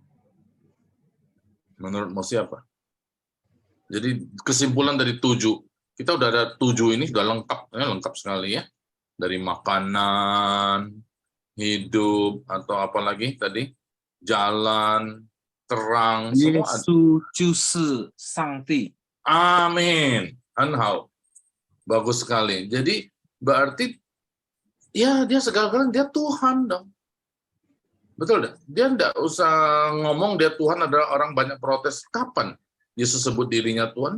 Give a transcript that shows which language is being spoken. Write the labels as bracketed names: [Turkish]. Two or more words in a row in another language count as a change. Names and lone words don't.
[Indonesian] Menurut Mosi apa? Jadi kesimpulan dari 7, kita udah ada 7 ini sudah lengkap, ya, lengkap sekali ya. Dari makanan, hidup, atau apa lagi tadi, jalan, terang, semua ada. [Chinese] 耶稣就是上帝。 [Indonesian] Amin. Anhau. Bagus sekali. Jadi berarti ya dia segala-galanya, dia Tuhan dong. Betul dah. Dia enggak usah ngomong dia Tuhan, adalah orang banyak protes. Kapan Yesus sebut dirinya Tuhan?